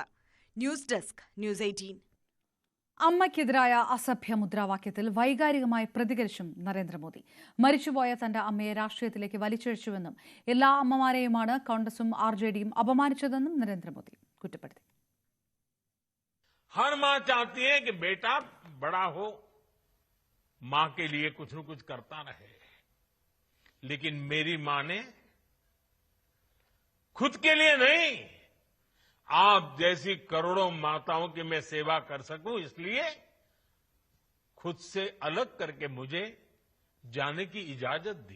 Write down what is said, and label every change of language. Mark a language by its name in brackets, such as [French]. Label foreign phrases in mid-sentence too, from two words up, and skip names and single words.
[Malayalam] ന്യൂസ് ഡെസ്ക് ന്യൂസ് 18. അമ്മയ്ക്കെതിരായ അസഭ്യ മുദ്രാവാക്യത്തിൽ വൈകാരികമായി പ്രതികരിച്ചും നരേന്ദ്രമോദി. മരിച്ചുപോയ തന്റെ അമ്മയെ രാഷ്ട്രീയത്തിലേക്ക് വലിച്ചിഴച്ചുവെന്നും എല്ലാ അമ്മമാരെയുമാണ് കോൺഗ്രസും RJDയും അപമാനിച്ചതെന്നും നരേന്ദ്രമോദി കുറ്റപ്പെടുത്തി. [Hindi] हर मां चाहती है कि बेटा बड़ा हो, मां के लिए कुछ न कुछ करता रहे, लेकिन मेरी मां ने खुद के लिए नहीं, आप जैसी करोड़ों माताओं की मैं सेवा कर सकूं इसलिए खुद से अलग करके मुझे जाने की इजाजत दी.